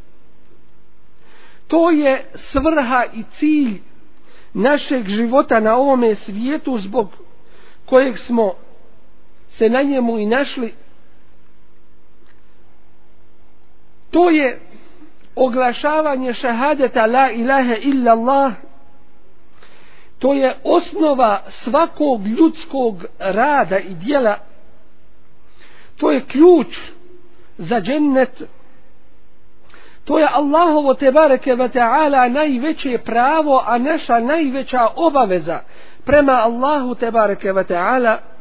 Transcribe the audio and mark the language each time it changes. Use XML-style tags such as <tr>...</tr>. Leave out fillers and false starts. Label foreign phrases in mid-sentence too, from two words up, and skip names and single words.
<bs>To je svrha i cilj našeg života na ovome svijetu, zbog kojeg smo se na njemu i našli. To je oglašavanje šahadeta</bs> <ar>لا إله إلا الله.</ar> <bs>To je osnova svakog ljudskog rada i djela. To je ključ za džennet. To je Allahovo</bs> <ar>تبارك وتعالى</ar> <bs>najveće pravo, a naša najveća obaveza prema Allahu</bs> <ar>تبارك وتعالى.</ar>